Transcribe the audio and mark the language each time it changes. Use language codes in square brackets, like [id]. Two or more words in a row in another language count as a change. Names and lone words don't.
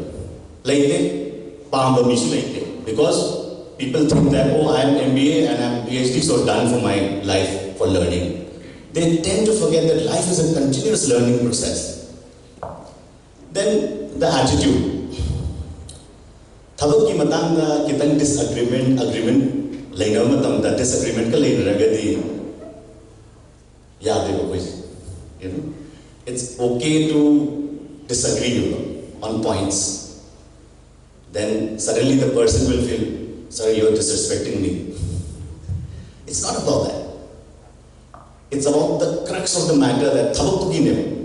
[en] Like they, because people think that, oh, I am MBA and I am PhD, so done for my life for learning. They tend to forget that life is a continuous learning process. Then the attitude. [mni] Thabak ki matang na kitang disagreement laina matam disagreement ka laina ragadi yaad hai [en] it's okay to disagree on points. Then suddenly the person will feel, sorry, you are disrespecting me. It's not about that. It's about the crux of the matter that [mni] thabak ki ne.